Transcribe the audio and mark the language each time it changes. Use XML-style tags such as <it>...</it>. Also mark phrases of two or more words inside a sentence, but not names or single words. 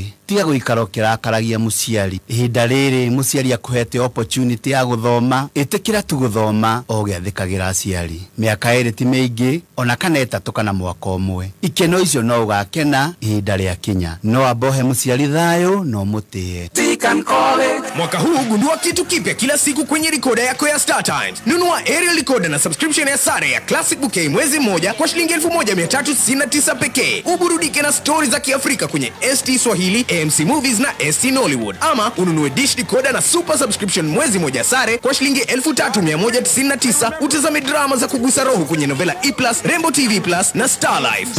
<ki>Tiga gũikara ũkĩrakaragia mũciari. Ihinda rĩrĩ mũciari akũhete opportunity ya gũthoma. Ĩtĩkĩra tu gũthoma o gĩathĩkagĩra aciari. Mĩaka ĩrĩ ti mĩingĩ ona kana ĩtatũ kana mwaka ũmwe. Ikeno icio no ũgakena ihinda rĩa kinya. No abohe mũciari thayũ no mũtĩe. Deakin College.</ki> <sw>Mwaka huu gundua kitu kipya kila siku kwenye recorder yako ya Star Times. Nunua</sw> <en>aerial recorder</en> <sw>na subscription ya sare ya Classic Bouquet mwezi mmoja kwa shilingi 1369 pekee. Uburudike na stories za Kiafrika kwenye ST Swahili, AMC Movies na ST Nollywood. Ama ununue</sw> <en>dish decoder</en> <sw>na</sw> <en>super subscription</en> <sw>mwezi moja sare kwa shilingi 3199 utazame drama za kugusa roho kwenye Novela E+, Rainbow TV Plus na Star Life.</sw>